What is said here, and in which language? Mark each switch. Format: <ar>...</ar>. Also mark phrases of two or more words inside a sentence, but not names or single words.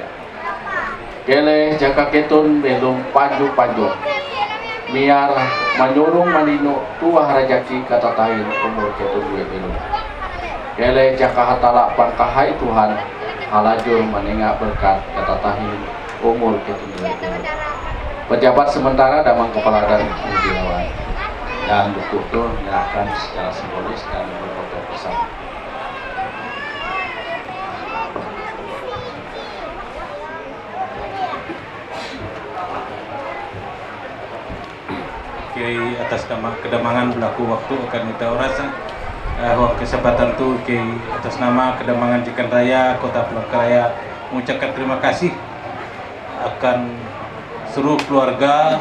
<nij>Gele jaka ketun belum panju miar menyurung manino tuah rajaki kata tahin umur ketun dua belum. Gele jaka hatala pangkahai Tuhan halajur menengah berkat kata tahin umur ketun dua belum.</nij> <id>Pejabat sementara Damang Kepala Adat Mujiawan dan betul-betul menyerahkan secara simbolis dan berfoto bersama. Atas nama Kedamangan berlaku waktu akan kita orasan kesempatan itu atas nama Kedamangan Jekan Raya Kota Palangkaraya mengucapkan terima kasih akan seluruh keluarga</id>